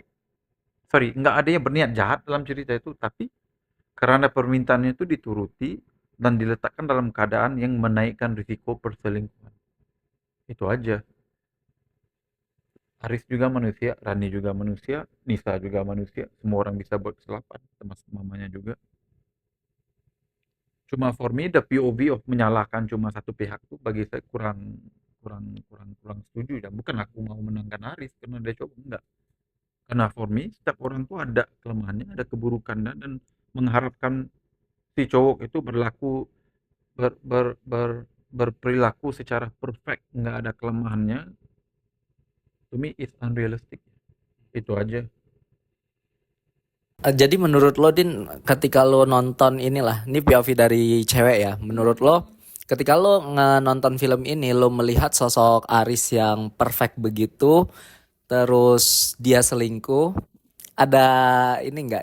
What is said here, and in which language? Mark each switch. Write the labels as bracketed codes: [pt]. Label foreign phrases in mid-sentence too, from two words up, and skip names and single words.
[id] Sorry, nggak ada yang berniat jahat dalam cerita itu, tapi karena permintaannya itu dituruti dan diletakkan dalam keadaan yang menaikkan risiko perselingkuhan. Itu aja. Haris juga manusia, Rani juga manusia, Nisa juga manusia. Semua orang bisa buat kesalahan, termasuk mamanya juga. Cuma [en] for me, the POV of [id] menyalahkan cuma satu pihak tuh bagi saya kurang setuju ya. Bukan aku mau menangkan Haris karena dia coba, enggak. Karena [en] for me, [id] setiap orang tuh ada kelemahannya, ada keburukannya, dan mengharapkan si cowok itu berperilaku secara perfect, nggak ada kelemahannya, [en] to me it's unrealistic. [id] Itu aja. Jadi menurut lo Din, ketika lo nonton inilah, ini POV dari cewek ya. Menurut lo, ketika lo nonton film ini, lo melihat sosok Aris yang perfect begitu, terus dia selingkuh, ada ini nggak?